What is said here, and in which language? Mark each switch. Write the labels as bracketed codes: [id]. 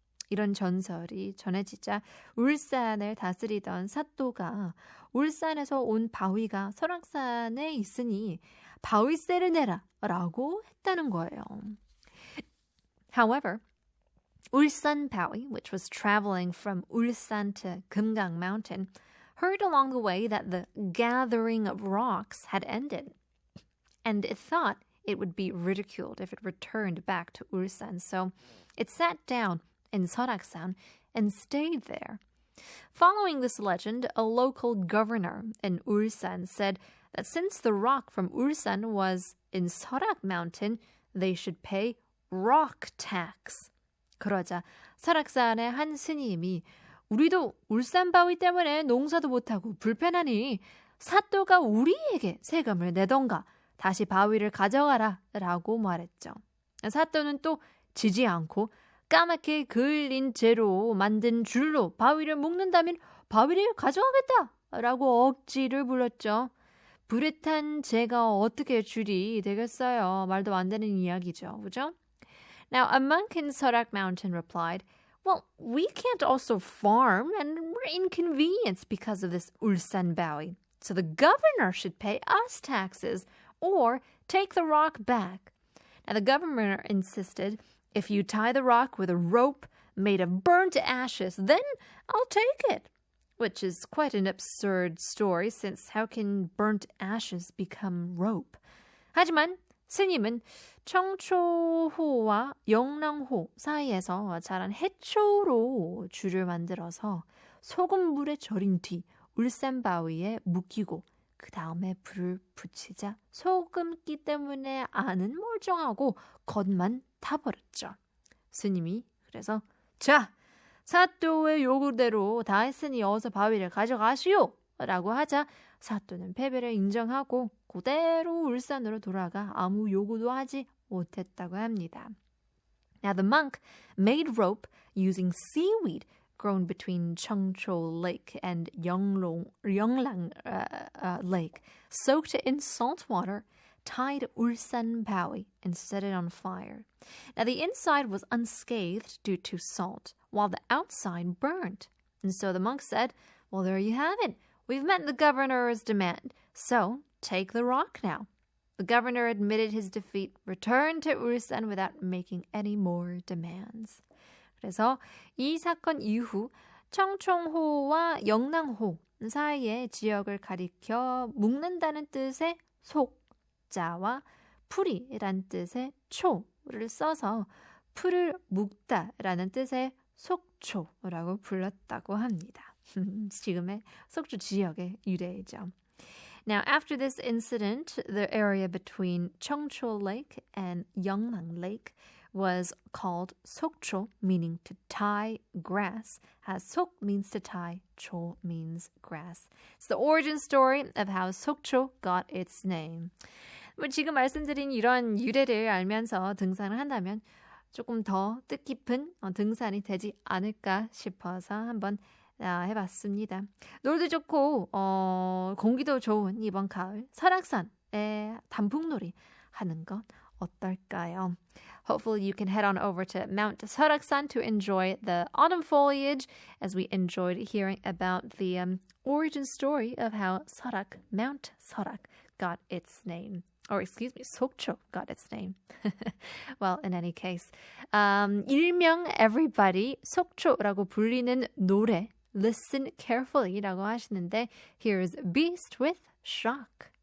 [ko] 이런 전설이 전해지자 울산을 다스리던 사또가 울산에서 온 바위가 설악산에 있으니 바위세를 내라 라고 했다는 거예요. [en] However, Ulsan Bawi, which was traveling from Ulsan to Kumgang Mountain, heard along the way that the gathering of rocks had ended, and it thought it would be ridiculed if it returned back to Ulsan, so it sat down in Seoraksan and stayed there. Following this legend, a local governor in Ulsan said that since the rock from Ulsan was in Seorak Mountain, they should pay rock tax. [ko] 그러자 설악산의 한 스님이 우리도 울산 바위 때문에 농사도 못하고 불편하니 사또가 우리에게 세금을 내던가 다시 바위를 가져가라 라고 말했죠. 사또는 또 지지 않고 까맣게 그을린 재로 만든 줄로 바위를 묶는다면 바위를 가져가겠다 라고 억지를 불렀죠. 불에 탄 재가 어떻게 줄이 되겠어요. 말도 안 되는 이야기죠. 그죠? [en] Now, a monk in Seorak Mountain replied, well, we can't also farm and we're inconvenienced because of this Ulsan Bawi. So the governor should pay us taxes or take the rock back. Now, the governor insisted, if you tie the rock with a rope made of burnt ashes, then I'll take it. Which is quite an absurd story since how can burnt ashes become rope? [ko] 하지만 스님은 청초호와 영랑호 사이에서 자란 해초로 줄을 만들어서 소금물에 절인 뒤 울산바위에 묶이고 그 다음에 불을 붙이자 소금기 때문에 안은 멀쩡하고 겉만 타버렸죠. 스님이 그래서 자, 사또의 요구대로 다 했으니 어서 바위를 가져가시오 라고 하자 사또는 패배를 인정하고 그대로 울산으로 돌아가 아무 요구도 하지 못했다고 합니다. [en] Now the monk made rope using seaweed grown between Cheongcho Lake and Yonglang Lake, soaked it in salt water, tied Ulsan Bawi, and set it on fire. Now the inside was unscathed due to salt, while the outside burned. And so the monk said, well, there you have it. We've met the governor's demand, so take the rock now. The governor admitted his defeat, returned to Ulsan without making any more demands. [ko] 그래서 이 사건 이후 청총호와 영랑호 사이의 지역을 가리켜 묶는다는 뜻의 속자와 풀이란 뜻의 초를 써서 풀을 묶다라는 뜻의 속초라고 불렀다고 합니다. 지금의 속초 지역의 유래이죠. [en] Now, after this incident, the area between Cheongcho Lake and Yeonglang Lake was called Sokcho, meaning to tie grass, as Sok means to tie, Cho means grass. It's the origin story of how Sokcho got its name. [ko] 지금 말씀드린 이런 유래를 알면서 등산을 한다면 조금 더 뜻깊은 등산이 되지 않을까 싶어서 한번 해봤습니다. 노래도 좋고 공기도 좋은 이번 가을 설악산에 단풍놀이 하는 건 어떨까요? [en] Hopefully you can head on over to Mount Seoraksan to enjoy the autumn foliage as we enjoyed hearing about the origin story of how Mount Seorak got its name. Or excuse me, Sokcho got its name. Well, in any case, [ko] 일명 everybody 속초라고 불리는 노래 Listen carefully라고 하시는데 [en] Here's Beast with Shock.